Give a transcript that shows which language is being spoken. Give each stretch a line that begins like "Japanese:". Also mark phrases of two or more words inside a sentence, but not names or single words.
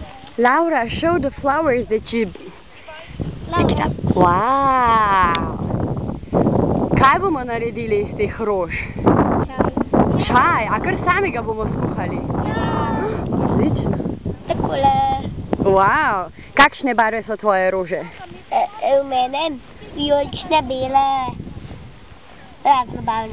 English: Laura, show the flowers that you picked up. Wow!
Slovenian: Kaj bomo naredili iz teh rož? Čaj. A kar sami ga bomo skuhali? Odlično. Takole. Wow! Kakšne barve so tvoje rože? V mene vijolične, bele, raznobavne.